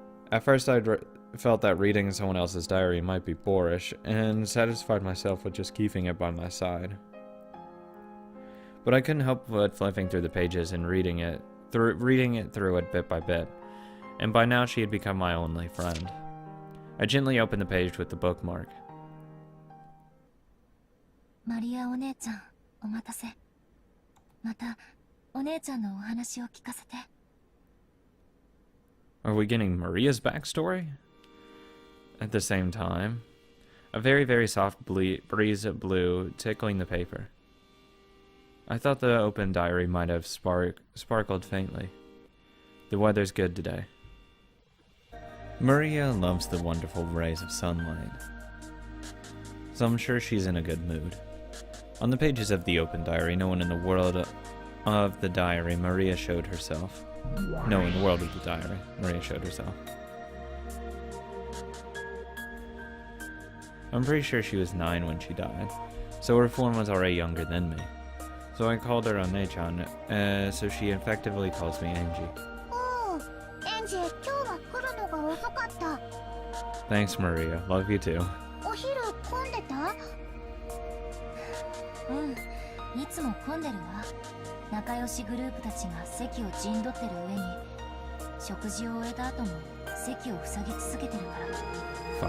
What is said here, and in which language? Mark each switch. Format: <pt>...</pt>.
<en>At first I'd felt that reading someone else's diary might be boorish, and satisfied myself with just keeping it by my side. But I couldn't help but flipping through the pages and reading it through it bit by bit, and by now she had become my only friend. I gently opened the page with the bookmark.</en> <ja>Maria お姉ちゃん、お待たせ。また、お姉ちゃんのお話を聞かせて。</ja> <en>Are we getting Maria's backstory? At the same time, a very, very soft breeze blew, tickling the paper. I thought the open diary might have sparkled faintly. The weather's good today. Maria loves the wonderful rays of sunlight, so I'm sure she's in a good mood. On the pages of the open diary, no one in the world of the diary, Maria showed herself. No, in the world of the diary, Maria showed herself. I'm pretty sure she was 9 when she died, so her form was already younger than me. So I called her One-chan, so she effectively calls me Angie.</en> <ja>Oh, Angie, 今日は来るのが遅かった。</ja> <en>Thanks, Maria. Love you too.</en> <ja>お昼混んでた？うん、いつも混んでるわ。仲良しグループたちが席を陣取ってる上に、食事を終えた後も席を塞ぎ続けてるから。</ja>